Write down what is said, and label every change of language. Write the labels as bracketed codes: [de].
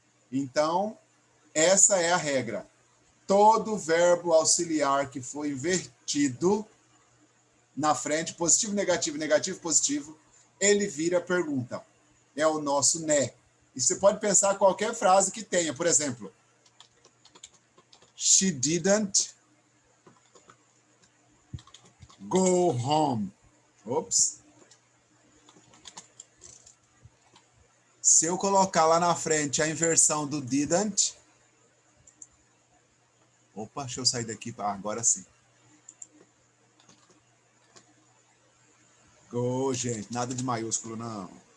[pt] Então, essa é a regra. Todo verbo auxiliar que for invertido na frente, positivo, negativo, negativo, positivo, ele vira pergunta. É o nosso né. E você pode pensar qualquer frase que tenha. Por exemplo, [en] she didn't go home. Ops. [pt] Se eu colocar lá na frente a inversão do didn't. Opa, deixa eu sair daqui. Agora sim. Go, gente. Nada de maiúsculo, não.